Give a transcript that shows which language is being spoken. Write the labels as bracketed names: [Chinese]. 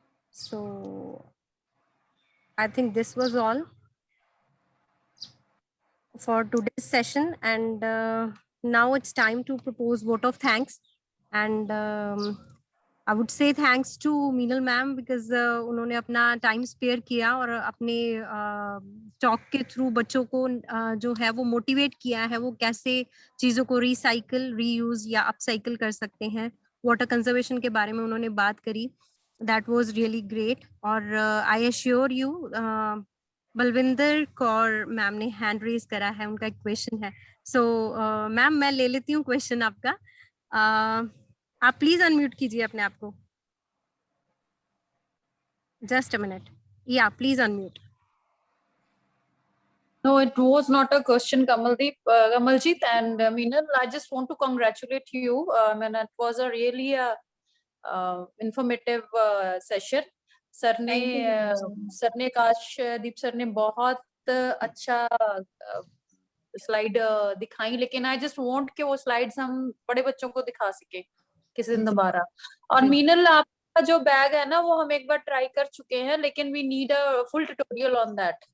[English] So I think this was all for today's session, and now it's time to propose vote of thanks. And I would say thanks to Meenal ma'am because [Hindi] उन्होंने अपना time spare किया और अपने talk के through बच्चों को जो है वो मोटिवेट किया है वो कैसे चीज़ों को रिसाइकिल, रीयूज या अपसाइकिल कर सकते हैं। वाटर कंजर्वेशन के बारे में उन्होंने बात करी, [English] That was really great. [Hindi] और [English] I assure you [Hindi] Balwinder Kaur ma'am ने हैंड रेज करा है, उनका एक क्वेश्चन है। सो मैम मैं ले लेती हूँ क्वेश्चन आपका। आप प्लीज अनम्यूट कीजिए अपने आप को। [English] Just a minute, या please unmute. No, it was not a question, Kamaljeet and Meenal. I just want to congratulate you. And it was a really informative session. [Hindi] Sir ने काशदीप sir ने बहुत अच्छा slide दिखाई, लेकिन [English] I just want [Hindi] कि वो slides हम बड़े बच्चों को दिखा सके किसी दिन दोबारा। और मीनल आपका जो बैग है ना वो हम एक बार ट्राई कर चुके हैं, लेकिन [English] We need a full tutorial on that.